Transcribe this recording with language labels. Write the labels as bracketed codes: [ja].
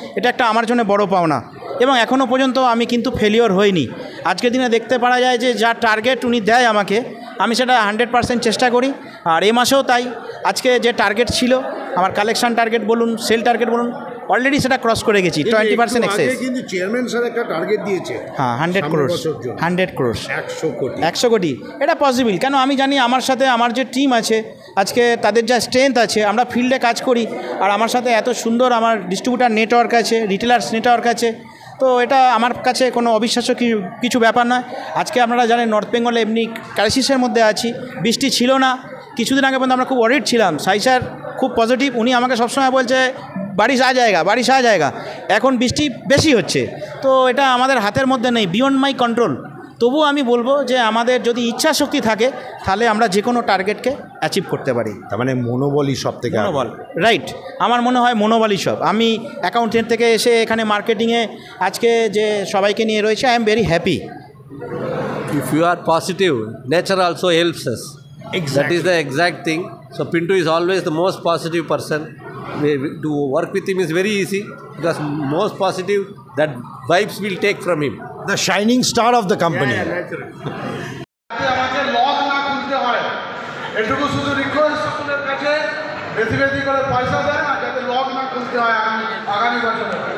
[bn] এটা একটা আমার জন্য বড় পাওনা এবং এখনও পর্যন্ত আমি কিন্তু ফেলিওর হইনি। আজকের দিনে দেখতে পারা যায় যে যা টার্গেট উনি দেয় আমাকে, আমি সেটা 100% চেষ্টা করি। আর এই মাসেও তাই। আজকে যে টার্গেট ছিল আমার কালেকশন টার্গেট বলুন, সেল টার্গেট বলুন, অলরেডি সেটা ক্রস করে গেছি। 20% এক্সেস। কিন্তু চেয়ারম্যান স্যার একটা টার্গেট দিয়েছে, হ্যাঁ 100 crore 100 crore 100 কোটি। এটা পসিবল, কেন আমি জানি আমার সাথে আমার যে টিম আছে আজকে তাদের যা স্ট্রেংথ আছে, আমরা ফিল্ডে কাজ করি আর আমার সাথে এত সুন্দর আমার ডিস্ট্রিবিউটার নেটওয়ার্ক আছে, রিটেলার্স নেটওয়ার্ক আছে। তো এটা আমার কাছে কোনো অবিশ্বাস্য কিছু ব্যাপার নয়। আজকে আপনারা জানেন নর্থ বেঙ্গলে এমনি ক্রাইসিসের মধ্যে আছি, বৃষ্টি ছিল না। কিছুদিন আগে পর্যন্ত আমরা খুব ওয়ারিড ছিলাম। সাই স্যার খুব পজিটিভ, উনি আমাকে সবসময় বলছে [hi] বারিশ আ জায়গা। [bn] এখন বৃষ্টি বেশি হচ্ছে, তো এটা আমাদের হাতের মধ্যে নেই, বিয়ন্ড মাই কন্ট্রোল। তবুও আমি বলবো যে আমাদের যদি ইচ্ছা শক্তি থাকে তাহলে আমরা যে কোনো টার্গেটকে অ্যাচিভ করতে পারি। তার মানে মনোবলই সব থেকে মনোবল, রাইট। আমার মনে হয় মনোবলই সব। আমি অ্যাকাউন্টেন্ট থেকে এসে এখানে মার্কেটিংয়ে আজকে যে সবাইকে নিয়ে রয়েছে, [en] I am very happy. If you are positive, nature also helps us. Exactly. That is the exact thing. So Pintu is always the most positive person. To work with him is very easy because most positive, that vibes will take from him. The shining star of the company. [bn] আমাকে loss না খুঁজতে হয়, এটুকু শুধু request সকলের কাছে, বেশি বেশি করে পয়সা দেয় না যাতে লস না খুঁজতে হয় আগামী বছরে।